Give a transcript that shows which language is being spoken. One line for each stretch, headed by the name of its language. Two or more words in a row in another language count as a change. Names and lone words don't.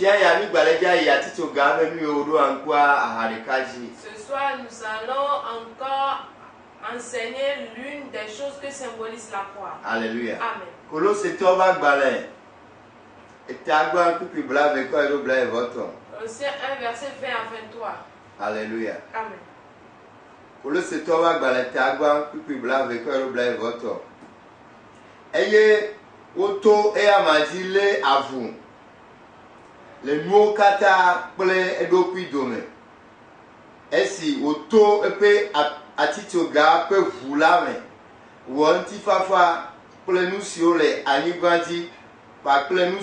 French: Ce soir, nous allons encore enseigner l'une des choses que symbolise la croix. Alléluia. Amen. Colossiens 1 verset 20 à 23. Alléluia. Amen.
Ewe: Colossiens 3 Eye woto e amadi le avu le nuwo kata kple edokui dome esi woto epe atitsoga pe ʋu la me wɔ ŋutifafa kple nu siwo le anyigba dzi kpakple nu